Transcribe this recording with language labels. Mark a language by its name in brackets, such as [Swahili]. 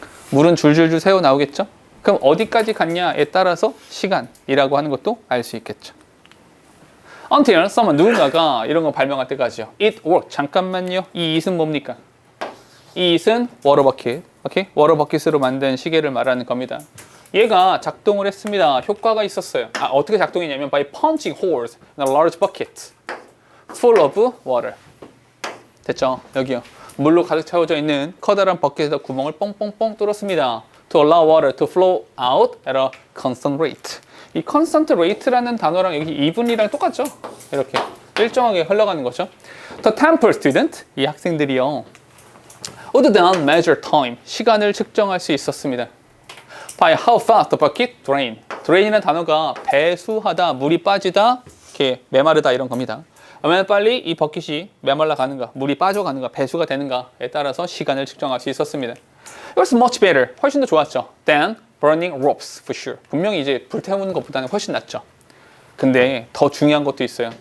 [Korean] 물은 줄줄줄 새어 나오겠죠? 그럼 어디까지 갔냐에 따라서 시간이라고 하는 것도 알 수 있겠죠. [English] Until someone, [Korean] 누군가가 이런 거 발명할 때까지요. [English] It worked. [Korean] 잠깐만요. 이 it은 뭡니까? 이 it은 워터버킷. 오케이? 워터버킷으로 만든 시계를 말하는 겁니다. 얘가 작동을 했습니다. 효과가 있었어요. 어떻게 작동했냐면 [English] by punching holes in a large bucket full of water. [Korean] 됐죠? 여기요. 물로 가득 채워져 있는 커다란 버킷에다 구멍을 뻥뻥뻥 뚫었습니다. [English] To allow water to flow out at a constant rate. [Korean] 이 constant rate라는 단어랑 여기 2분이랑 똑같죠? 이렇게 일정하게 흘러가는 거죠. [English] The temper student, [Korean] 이 학생들이요. [English] would then measure time, [Korean] 시간을 측정할 수 있었습니다. [English] By how fast the bucket drain. [Korean] drain이라는 단어가 배수하다, 물이 빠지다, 이렇게 메마르다 이런 겁니다. 얼마나 빨리 이 버킷이 메말라 가는가, 물이 빠져가는가, 배수가 되는가에 따라서 시간을 측정할 수 있었습니다. [English] It was much better. [Korean] 훨씬 더 좋았죠. [English] Than burning ropes, for sure. [Korean] 분명히 이제 불태우는 것보다는 훨씬 낫죠. 근데 더 중요한 것도 있어요.